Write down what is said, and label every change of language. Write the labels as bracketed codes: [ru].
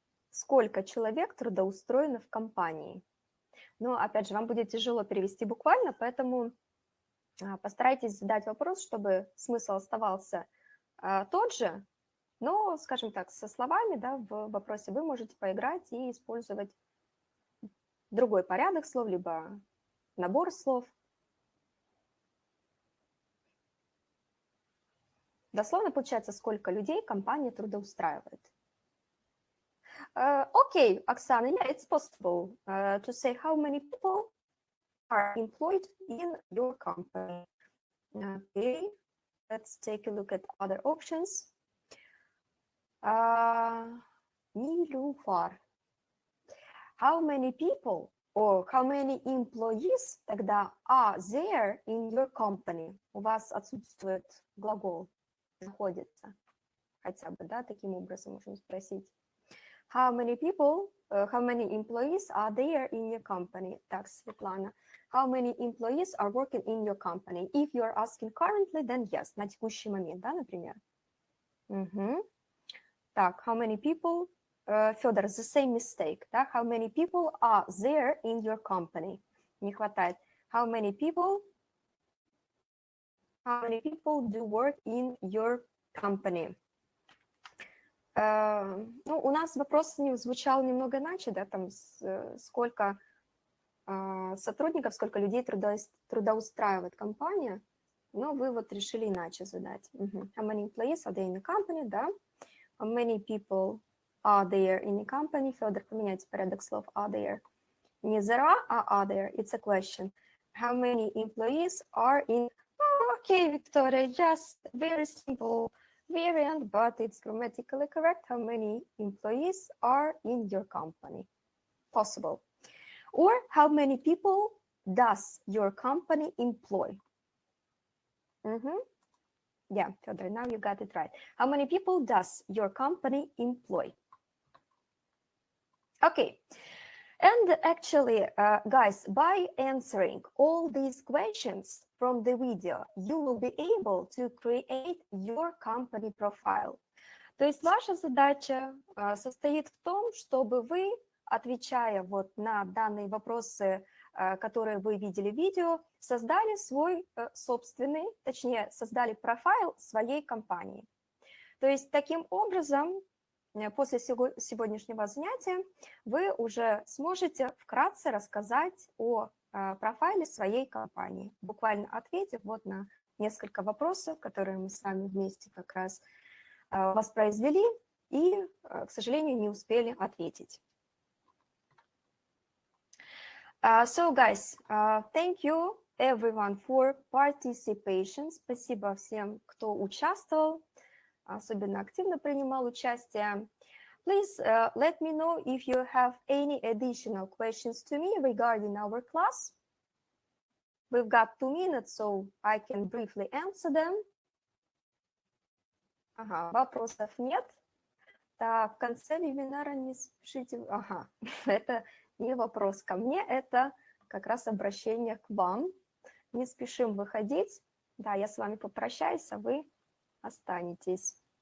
[ru] Сколько человек трудоустроено в компании? Но, опять же, вам будет тяжело перевести буквально, поэтому постарайтесь задать вопрос, чтобы смысл оставался тот же, но, скажем так, со словами, да, в вопросе вы можете поиграть и использовать другой порядок слов, либо набор слов. Дословно получается, сколько людей компания трудоустраивает. [en] Okay, Oksana, yeah, it's possible to say how many people are employed in your company. Okay, let's take a look at other options. Nilufar. How many people or how many employees [ru] тогда [en] are there in your company? [ru] У вас отсутствует глагол, находится. Хотя бы, да, таким образом можно спросить. [en] How many people, how many employees are there in your company? [ru] Так, Светлана. [en] How many employees are working in your company? If you are asking currently, then yes, [ru] на текущий момент, да, например. [en] Так, how many people? Федор, the same mistake, да? How many people are there in your company? [ru] Не хватает. [en] How many people How many people do work in your company? [ru] Ну, у нас вопрос звучал немного иначе, да, там сколько сотрудников, сколько людей трудоустраивает компания, но вы вот решили иначе задать. [en] How many employees are there in the company, да? How many people are there in the company? [ru] Федор, поменяйте порядок слов [en] are there. [ru] Не [en] there are, [ru] а [en] are there. It's a question. How many employees are in... Okay, Victoria, just very simple variant, but it's grammatically correct. How many employees are in your company? Possible. Or how many people does your company employ? Yeah, Fedor, now you got it right. How many people does your company employ? Okay. And actually, guys, by answering all these questions from the video, you will be able to create your company profile. [ru] То есть ваша задача состоит в том, чтобы вы, отвечая вот на данные вопросы, которые вы видели в видео, создали свой собственный, точнее, создали профайл своей компании. То есть таким образом, после сегодняшнего занятия вы уже сможете вкратце рассказать о профайле своей компании, буквально ответив вот на несколько вопросов, которые мы с вами вместе как раз воспроизвели и, к сожалению, не успели ответить. [en] So, guys, thank you everyone for participation. [ru] Спасибо всем, кто участвовал, особенно активно принимал участие. [en] Please let me know if you have any additional questions to me regarding our class. We've got 2 minutes, so I can briefly answer them. [ru] Ага, вопросов нет. Так, в конце вебинара не спешите. Ага, это не вопрос ко мне, это как раз обращение к вам. Не спешим выходить. Да, я с вами попрощаюсь, а вы останетесь.